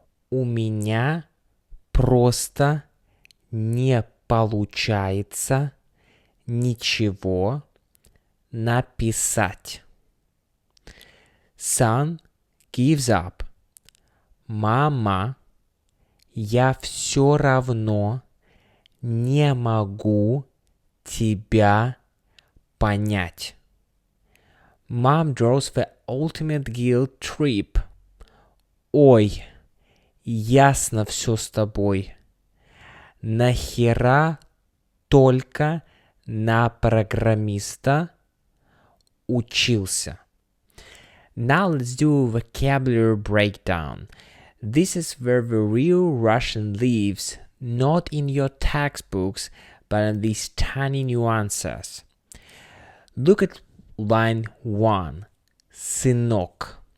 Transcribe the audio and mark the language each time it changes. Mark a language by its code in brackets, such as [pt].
[ru] У меня просто не получается ничего написать. [en] Son gives up. [ru] Мама, я все равно не могу тебя понять. [en] Mom draws the ultimate guilt trip. [ru] Ой, ясно все с тобой. Нахера только на программиста учился. [en] Now let's do a vocabulary breakdown. This is where the real Russian lives, not in your textbooks, but in these tiny nuances. Look at line 1. Сынок.